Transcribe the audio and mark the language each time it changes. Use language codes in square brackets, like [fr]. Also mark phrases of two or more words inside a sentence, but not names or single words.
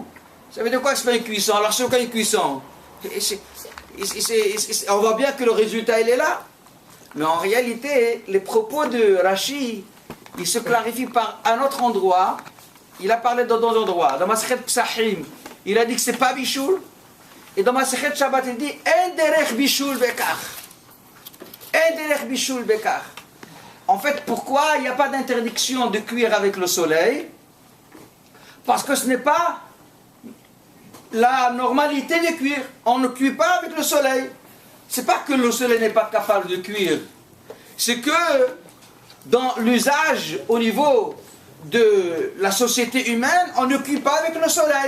[fr] Ça veut dire quoi que ce n'est pas une cuisson? Alors c'est quoi une cuisson? On voit bien que le résultat il est là. Mais en réalité, les propos de Rashi, ils se clarifient par un autre endroit. Il a parlé dans 2 endroits. Dans Masechet Psachim, il a dit que c'est pas bichoul. Et dans Masechet Shabbat, il dit [he] אין דרך בישול בכך. אין דרך בישול בכך. [fr] En fait, pourquoi il n'y a pas d'interdiction de cuire avec le soleil? Parce que ce n'est pas la normalité de cuire. On ne cuit pas avec le soleil. C'est pas que le soleil n'est pas capable de cuire. C'est que dans l'usage au niveau de la société humaine, on ne cuit pas avec le soleil.